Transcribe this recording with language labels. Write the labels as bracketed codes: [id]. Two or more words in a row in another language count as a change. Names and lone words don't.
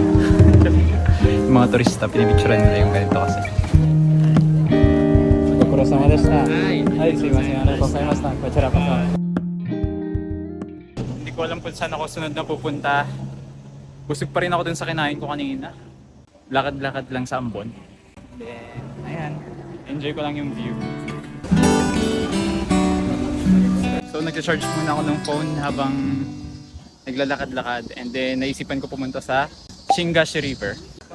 [tl] Yung mga turista, pinipicturean nila yung ganito kasi. [ja] ご苦労様でした. Ay, すみません。ありがとうございました. こちらこ. [tl] Hindi ko alam kung saan ako sunod na pupunta. Busog pa rin ako dun sa kinain ko kanina. Lakad-lakad lang sa Ambon. Then, ayan. Enjoy ko lang yung view. So, nag-charge muna ako ng phone habang naglalakad-lakad, [en] and then [tl] naisipan ko pumunta sa Shingashi River.